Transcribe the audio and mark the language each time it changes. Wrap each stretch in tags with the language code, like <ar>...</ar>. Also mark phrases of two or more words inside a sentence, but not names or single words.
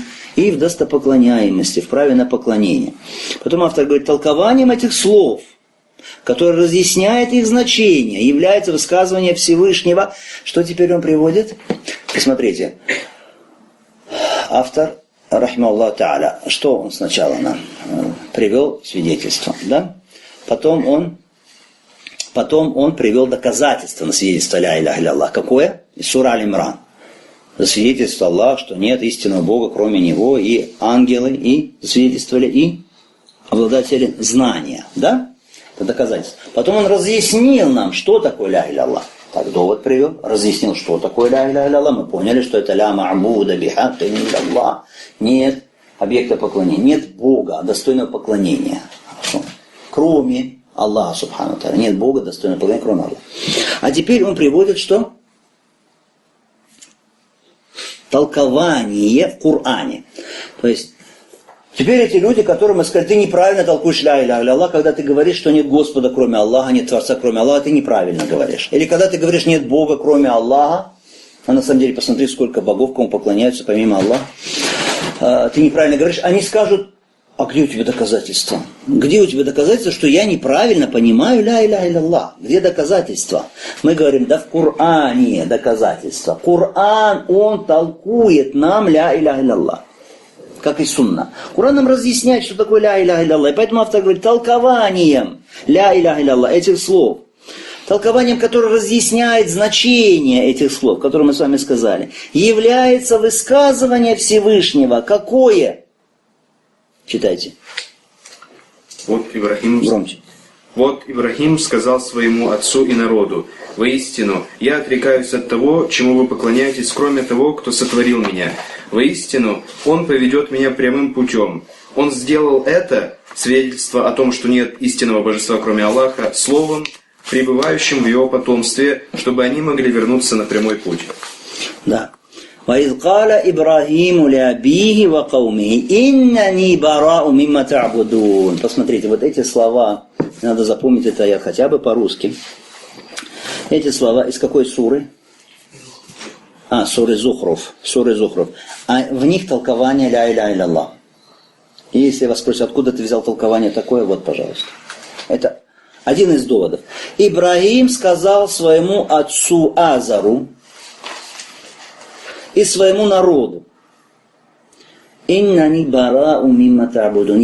<ru>И в достопоклоняемости, в праве на поклонение. Потом автор говорит, толкованием этих слов, которое разъясняет их значение, является высказывание Всевышнего. Что теперь он приводит? Посмотрите. Автор,</ru> <ar>رحمه الله تعالى,</ar> <ru>что он сначала нам привел свидетельство, да? Потом он привел доказательство на свидетельство</ru> <ar>لا إله إلا الله.</ar> <ru>Какое? Из сура Аль-Имран. Засвидетельствовал Аллах, что нет истинного Бога, кроме Него, и ангелы, и засвидетельствовали, и обладатели знания, да? Это доказательство. Потом он разъяснил нам, что такое</ru> <ar>لا إله الله.</ar> <ru>Так довод привел, разъяснил, что такое</ru> <ar>لا إله الله.</ar> <ru>Мы поняли, что это</ru> <ar>لا معبود بحق إلا الله.</ar> <ru>Нет объекта поклонения, нет Бога, достойного поклонения. Хорошо. Кроме Аллаха,</ru> <ar>سبحانه وتعالى.</ar> <ru>Нет Бога, достойного поклонения, кроме Аллаха. А теперь он приводит, что? Толкование в Коране. То есть, теперь эти люди, которым сказали, ты неправильно толкуешь</ru> <ar>لا إله الله,</ar> <ru>когда ты говоришь, что нет Господа, кроме Аллаха, нет Творца, кроме Аллаха, ты неправильно говоришь. Или когда ты говоришь, нет Бога, кроме Аллаха, а на самом деле посмотри, сколько богов, кому поклоняются, помимо Аллаха, ты неправильно говоришь, они скажут, а где у тебя доказательства? Где у тебя доказательства, что я неправильно понимаю</ru> <ar>لا إله الله?</ar> <ru>Где доказательства? Мы говорим, да в Коране доказательства. Коран, он толкует нам</ru> <ar>لا إله الله.</ar> <ru>Как и сунна. Коран нам разъясняет, что такое</ru> <ar>لا إله الله.</ar> <ru>И поэтому автор говорит, толкованием</ru> <ar>لا إله الله,</ar> <ru>этих слов, толкованием, которое разъясняет значение этих слов, которые мы с вами сказали, является высказывание Всевышнего. Какое? Читайте. Вот Ибрахим... Громче. Вот Ибрахим сказал своему отцу и народу: «Воистину, я отрекаюсь от того, чему вы поклоняетесь, кроме того, кто сотворил меня. Воистину, он поведет меня прямым путем. Он сделал это, свидетельство о том, что нет истинного божества, кроме Аллаха, словом, пребывающим в его потомстве, чтобы они могли вернуться на прямой путь». Да.</ru> <ar>وَإِذْ قَالَ إِبْرَاهِيمُ لِأَبِيهِ وَقَوْمِهِ إِنَّنِي بَرَاءٌ مِمَّا تَعْبُدُونَ.</ar> <ru>Посмотрите, вот эти слова, надо запомнить это я хотя бы по-русски. Эти слова из какой суры? Суры Зухруф. А в них толкование</ru> <ar>لا إله إلا الله.</ar> <ru>И если вас спросят, откуда ты взял толкование такое, вот, пожалуйста. Это один из доводов. Ибрахим сказал своему отцу Азару и своему народу:</ru> <ar>«إنني براء مما تعبدون».</ar>